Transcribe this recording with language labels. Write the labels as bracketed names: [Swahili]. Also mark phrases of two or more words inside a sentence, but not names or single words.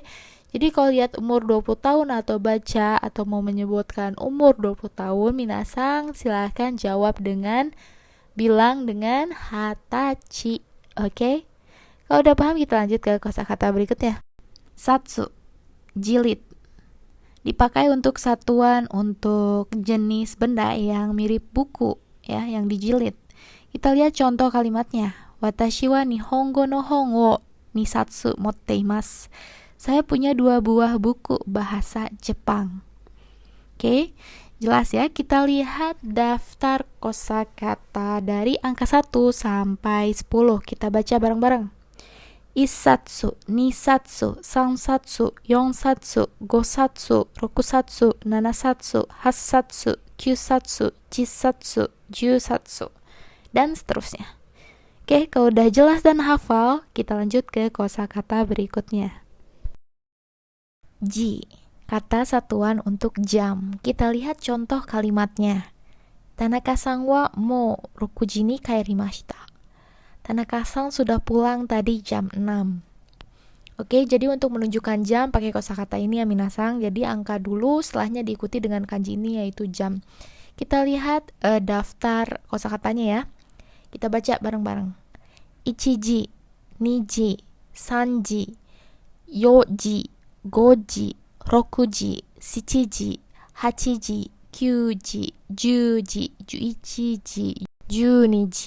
[Indonesian] Jadi kalau lihat umur 20 tahun atau baca atau mau menyebutkan umur 20 tahun, minasang silahkan jawab dengan bilang dengan hatachi. Oke? Kalau udah paham, kita lanjut ke kosakata berikutnya. Satsu, jilid. Dipakai untuk satuan untuk jenis benda yang mirip buku ya, yang dijilid. Kita lihat contoh kalimatnya. [Japanese] 私は日本語の本を2冊持っています. [Indonesian] Saya punya 2 buah buku bahasa Jepang. Oke, jelas ya. Kita lihat daftar kosakata dari angka 1 sampai 10. Kita baca bareng-bareng. [Japanese] 1冊、2冊、3冊、4冊、5冊、6冊、7冊、8冊、9冊、10冊、10冊, [Indonesian] dan seterusnya. Oke, kalau udah jelas dan hafal, kita lanjut ke kosakata berikutnya. Ji, kata satuan untuk jam. Kita lihat contoh kalimatnya. [Japanese] 田中さんはもう6に帰りました. [Indonesian] Tanaka-san sudah pulang tadi jam 6. Oke, jadi untuk menunjukkan jam pakai kosakata ini ya minasang. Jadi angka dulu, setelahnya diikuti dengan kanji ini yaitu jam. Kita lihat daftar kosakatanya ya. Kita baca bareng-bareng. [Japanese] 1時、2時、3時、4時、5時、6時、7時、8時、9時、10時、11時、12時.